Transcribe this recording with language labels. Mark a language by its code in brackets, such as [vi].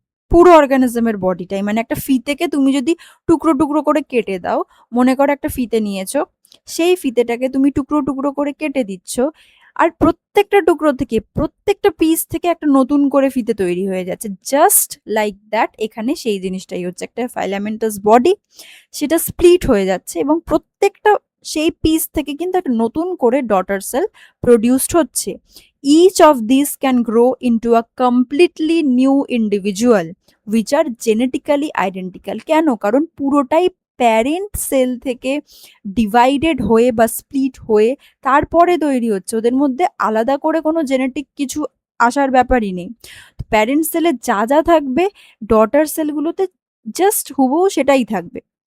[bn] পুরো অর্গানিজমের বডিটাই, মানে একটা ফিতেকে তুমি যদি টুকরো টুকরো করে কেটে দাও, মনে করো একটা ফিতে নিয়েছো, সেই ফিতেটাকে তুমি টুকরো টুকরো করে কেটে দিচ্ছ, আর প্রত্যেকটা টুকরো থেকে প্রত্যেকটা পিস থেকে একটা নতুন করে ফিতে তৈরি হয়ে যাচ্ছে। জাস্ট লাইক দ্যাট এখানে সেই জিনিসটাই হচ্ছে, একটা ফাইলামেন্টাস বডি, সেটা স্প্লিট হয়ে যাচ্ছে এবং প্রত্যেকটা সেই পিস থেকে কিন্তু একটা নতুন করে ডটার সেল প্রডিউসড হচ্ছে। [en] Each of these can grow into a completely new individual which are genetically identical. [bn] কেন, কারণ পুরোটাই প্যারেন্ট সেল থেকে ডিভাইডেড হয়ে বা স্প্লিট হয়ে তারপরে তৈরি হচ্ছে। ওদের মধ্যে আলাদা করে কোনো জেনেটিক কিছু আসার ব্যাপারই নেই। প্যারেন্ট সেলে যা যা থাকবে ডটার সেলগুলোতে জাস্ট হুবহু সেটাই থাকবে।